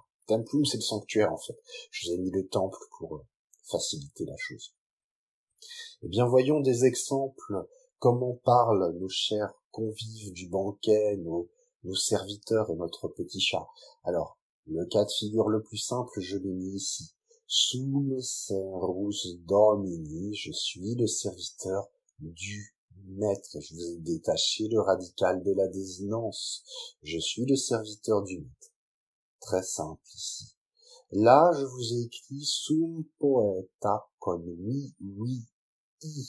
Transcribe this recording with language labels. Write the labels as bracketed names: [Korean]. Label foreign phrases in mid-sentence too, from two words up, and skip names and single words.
[French] Templum, c'est le sanctuaire en fait. Je vous ai mis le temple pour faciliter la chose. Eh bien voyons des exemples, comment parlent nos chers convives du banquet, nos serviteurs et notre petit chat. Alors, le cas de figure le plus simple, je l'ai mis ici. [Latin] Sum servus domini, [French] je suis le serviteur du maître. Je vous ai détaché le radical de la désinence. Je suis le serviteur du maître. Très simple ici. Là, je vous ai écrit [Latin] sum poeta [French] con oui, i.